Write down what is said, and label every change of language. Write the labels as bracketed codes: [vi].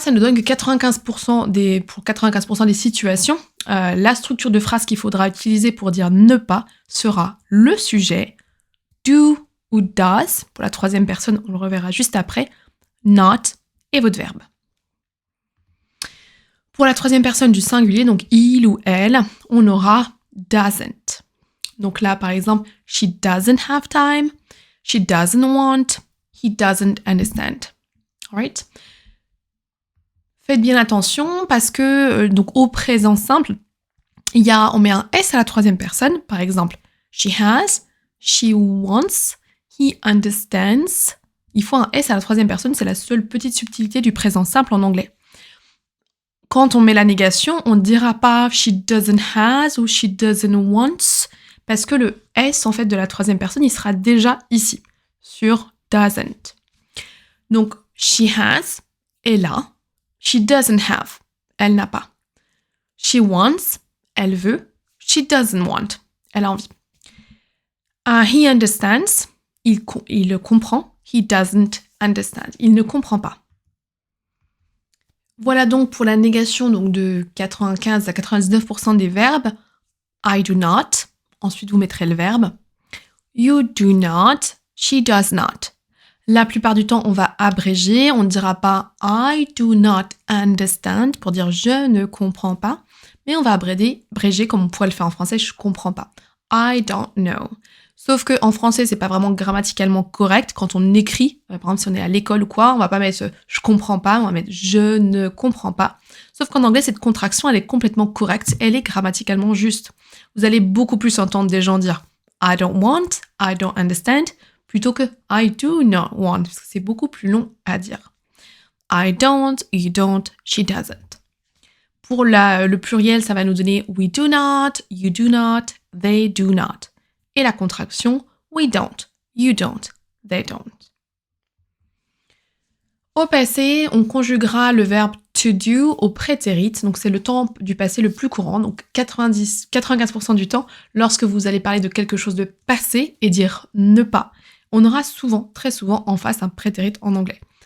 [fr] Ça nous donne que 95% pour 95% des situations, la structure de phrase qu'il faudra utiliser pour dire ne pas sera le sujet, do ou does, pour la troisième personne, on le reverra juste après, not et votre verbe. Pour la troisième personne du singulier, donc il ou elle, on aura doesn't. Donc là, par exemple, [en] she doesn't have time, she doesn't want, he doesn't understand. Alright? [fr] Faites bien attention parce que donc au présent simple, on met un S à la troisième personne. Par exemple, [en] she has, she wants, he understands. [fr] Il faut un S à la troisième personne, c'est la seule petite subtilité du présent simple en anglais. Quand on met la négation, on ne dira pas [en] she doesn't has [fr] ou [en] she doesn't wants [fr] parce que le S en fait de la troisième personne, il sera déjà ici sur doesn't. [en] Donc she has [fr] est là. [en] She doesn't have, [fr] elle n'a pas. [en] She wants, [fr] elle veut. [en] She doesn't want, [fr] elle a envie. [en] He understands, [fr] il le comprend. [en] He doesn't understand, [fr] il ne comprend pas. Voilà donc pour la négation donc de 95 à 99% des verbes. [en] I do not, [fr] ensuite vous mettrez le verbe. [en] You do not, she does not. [fr] La plupart du temps, on va abréger, on ne dira pas [en] I do not understand [fr] pour dire je ne comprends pas, mais on va abréger comme on pourrait le faire en français, je comprends pas. [en] I don't know. [fr] Sauf que en français, c'est pas vraiment grammaticalement correct quand on écrit. Par exemple, si on est à l'école ou quoi, on va pas mettre je comprends pas, on va mettre je ne comprends pas. Sauf qu'en anglais, cette contraction, elle est complètement correcte, elle est grammaticalement juste. Vous allez beaucoup plus entendre des gens dire [en] I don't want, I don't understand, [fr] plutôt que [en] I do not want, [fr] parce que c'est beaucoup plus long à dire. [en] I don't, you don't, she doesn't. [fr] Pour le pluriel, ça va nous donner [en] we do not, you do not, they do not. [fr] Et la contraction, [en] we don't, you don't, they don't. [fr] Au passé, on conjuguera le verbe to do au prétérit, donc c'est le temps du passé le plus courant, donc 95% du temps, lorsque vous allez parler de quelque chose de passé et dire ne pas, on aura souvent, très souvent, en face un prétérit en anglais.